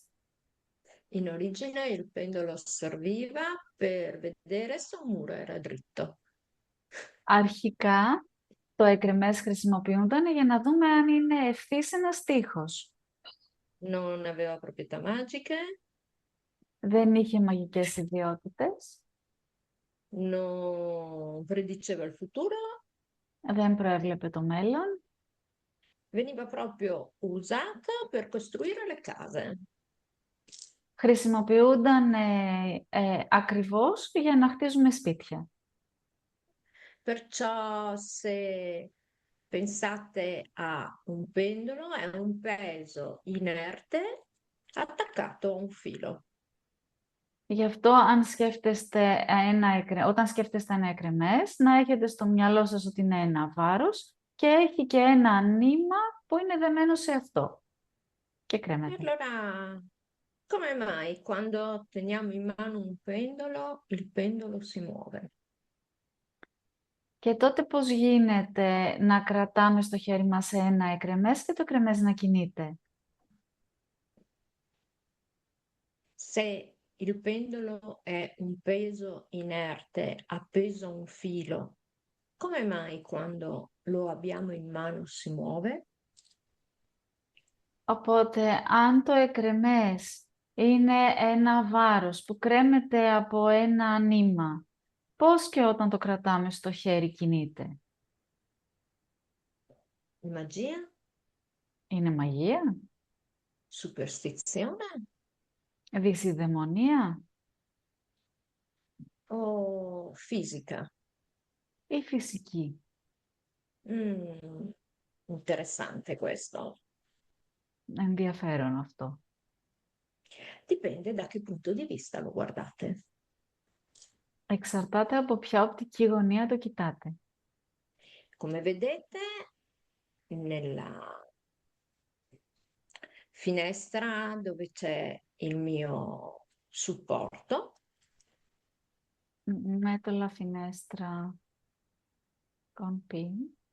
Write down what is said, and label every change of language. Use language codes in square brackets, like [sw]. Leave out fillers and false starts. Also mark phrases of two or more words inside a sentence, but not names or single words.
[it] In origine il pendolo serviva per vedere se un muro era dritto. [el] Αρχικά το εκρεμές χρησιμοποιούνταν για να δούμε αν είναι ευθύς ένας τοίχος. [it] Non aveva proprietà magiche, [el] Δεν είχε μαγικές ιδιότητες, [it] non prediceva il futuro, [el] δεν προέβλεπε το μέλλον, [it] veniva proprio usato per costruire le case. [el] χρησιμοποιούνταν ακριβώς για να χτίζουμε σπίτια. [it] Perciò se pensate a un pendolo, è un peso inerte attaccato a un filo. [el] Γι' αυτό αν σκέφτεστε όταν σκέφτεστε ένα εκρεμές, να έχετε στο μυαλό σας ότι είναι ένα βάρος και έχει και ένα νήμα που είναι δεμένο σε αυτό και [it] E [el] κρέμεται. [it] allora, come mai quando teniamo in mano un pendolo, il pendolo si muove? [el] Και τότε πώς γίνεται να κρατάμε στο χέρι μας ένα εκρεμές και το εκρεμές να κινείται? [it] Se il pendolo è un peso inerte appeso a un filo, come mai quando lo abbiamo in mano si muove? [el] Οπότε, αν το εκρεμές είναι ένα βάρος που κρέμεται από ένα νήμα, πώς και όταν το κρατάμε στο χέρι κινείται? [it] Magia? [el] Είναι μαγεία? [it] Superstizione? [el] Δυσιδαιμονία? [it] O fisica? [el] Ή φυσική? [it] Mm, interessante questo. [el] Ενδιαφέρον αυτό. [it] Dipende da che punto di vista lo guardate. [el] Εξαρτάται από ποια οπτική γωνία το κοιτάτε. [it] Come vedete, nella finestra dove c'è il mio supporto, Metto la finestra con P.